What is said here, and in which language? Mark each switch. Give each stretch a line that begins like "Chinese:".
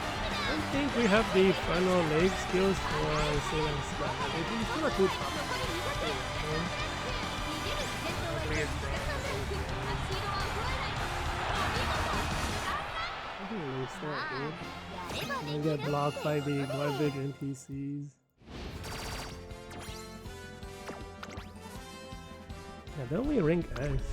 English: I don't think we have the final leg skills for Sailing Sky. They still have two top.
Japanese: 残り200逃げる先頭は北サンブラック足色は衰えないお見事
English: I think they start, dude.
Japanese: やれば
English: They
Japanese: できる
English: get blocked by the garbage NPCs. Yeah, they're only rank S.